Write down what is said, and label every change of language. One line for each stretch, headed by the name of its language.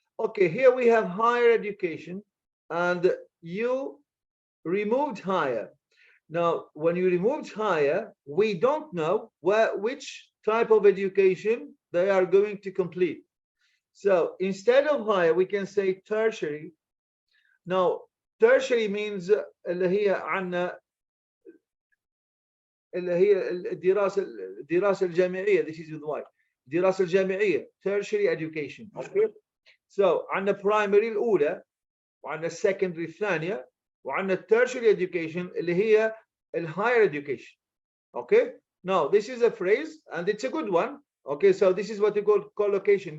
English: Okay, here we have higher education, and you removed higher. Now, when you removed higher, we don't know which type of education they are going to complete. So instead of higher, we can say tertiary. Now, tertiary means
Arabic: اللي هي عنا اللي هي الدراسة الجامعية.
English: This is with why.
Arabic: الدراسة الجامعية,
English: tertiary education. Okay. So عنا primary الأولى, وعنا secondary الثانية, وعنا tertiary education
Arabic: اللي هي
English: higher education. Okay. Now this is a phrase and it's a good one. Okay, so this is what we call collocation.